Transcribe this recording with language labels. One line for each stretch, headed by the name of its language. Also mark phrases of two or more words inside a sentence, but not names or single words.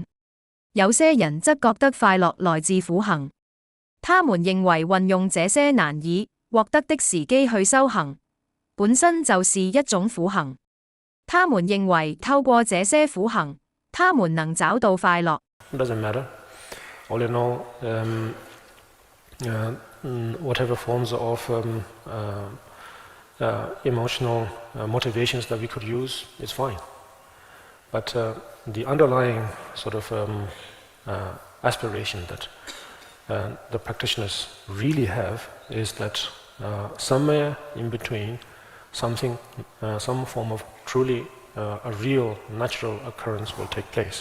Chinese: 有些人則覺得快樂來自苦行。他們認為運用這些難以獲得的時機去修行，本身就是一種苦行。他們認為透過這些苦行，他們能找到快樂。
English: Doesn't matter. All in all, whatever forms of emotional motivations that we could use is fine. But the underlying sort of aspiration that the practitioners really have is that somewhere in between something, some form of truly a real natural occurrence will take place.